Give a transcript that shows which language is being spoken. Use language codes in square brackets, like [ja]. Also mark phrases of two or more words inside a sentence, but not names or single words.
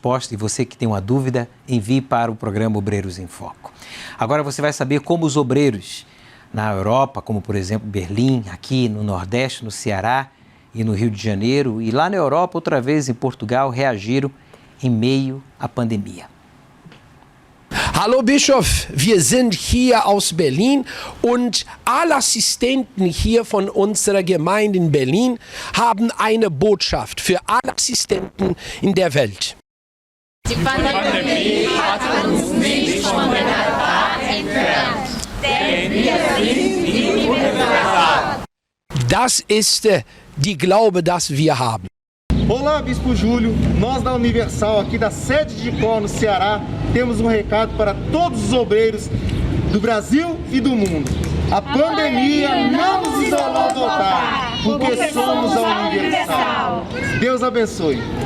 [pt] E você que tem uma dúvida, envie para o programa Obreiros em Foco. Agora você vai saber como os obreiros na Europa, como por exemplo Berlim, aqui no Nordeste, no Ceará e no Rio de Janeiro, e lá na Europa, outra vez em Portugal, reagiram em meio à pandemia. [de] Hallo Bischof, wir sind hier aus Berlin und alle Assistenten hier von unserer Gemeinde in Berlin haben eine Botschaft für alle Assistenten in der Welt. Die Pandemie hat uns nicht von der Wahrheit entfernt, denn wir sind die Universal. Das ist die Glaube, das wir haben. [pt] Olá, Bispo Júlio. Nós da Universal, aqui da sede de Icó, no Ceará, temos um recado para todos os obreiros do Brasil e do mundo. A pandemia não nos isolou do altar, porque somos a Universal. Deus abençoe.